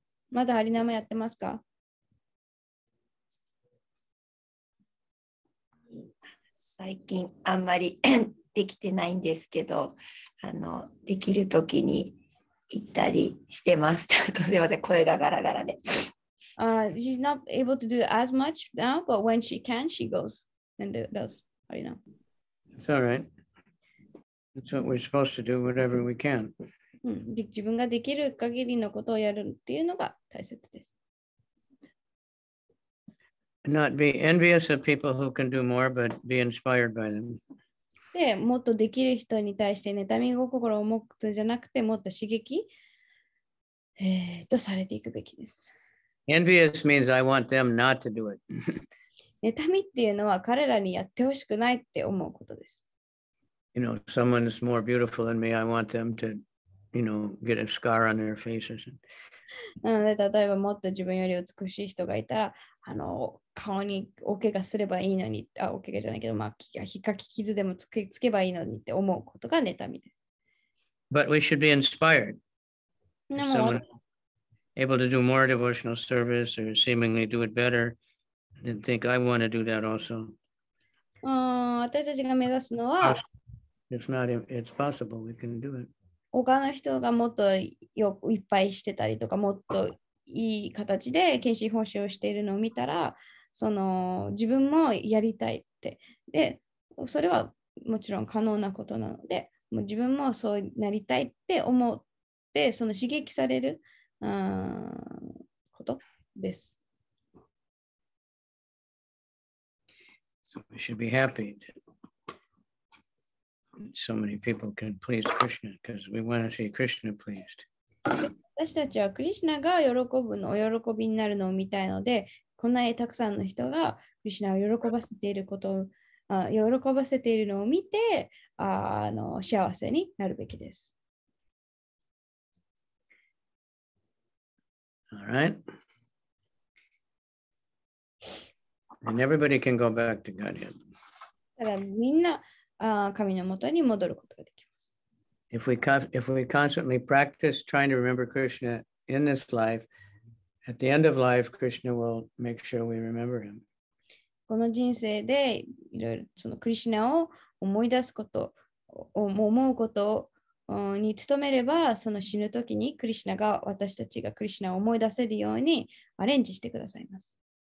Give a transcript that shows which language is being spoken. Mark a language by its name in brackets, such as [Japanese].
[Japanese] まだハリナムやってますか？最近あんまりできてないんですけど、できるときに行ったりしてます。ちょっとすいません、声がガラガラで。 [English] She's not able to do as much now, but when she can, she goes and does Harinam. It's all right. That's what we're supposed to do, whatever we can. [Japanese] 自分ができる限りのことをやるっていうのが大切です。 [English] Not be envious of people who can do more, but be inspired by them. [Japanese] で、もっとできる人に対して妬み心を持つじゃなくて、もっと刺激、とされていくべきです。 [English] Envious means I want them not to do it. [Japanese] 妬みっていうのは彼らにやってほしくないって思うことです。 [English] You know, someone's more beautiful than me. I want them to, get a scar on their faces. [Japanese] なので、例えばもっと自分より美しい人がいたら、顔に大怪我すればいいのに、大怪我じゃないけど、ひかき傷でもつけばいいのにって思うことが妬みです。 [English] But we should be inspired. [Japanese] で [English] If [Japanese] も [English] someone able to do more devotional service or seemingly do it better, then think I want to do that also. [Japanese] 私たちが目指すのは、 [English] It's possible. We can do it. [Japanese] 他の人がもっといっぱいしてたりとか、もっといい形で献身奉仕をしているのを見たら、自分もやりたいって。で、それはもちろん可能なことなので、もう自分もそうなりたいって思って、刺激されることです。 [English] So we should be happy that so many people can please Krishna because we want to see Krishna pleased. [Japanese] 私たちはクリシュナが喜ぶのお喜びになるのを見たいので、こんなにたくさんの人がクリシュナを喜ばせていることを喜ばせているのを見て幸せになるべきです。 [English] All right. And everybody can go back to Godhead. [Japanese] ただみんな神のもとに戻ることができます。 [English] If we constantly practice trying to remember Krishna in this life, at the end of life, Krishna will make sure we remember him. [Japanese] この人生でいろいろそのクリシュナを思い出すこと、思うことに努めれば、その死ぬ時にクリシュナが私たちがクリシュナを思い出せるようにアレンジしてくださいます。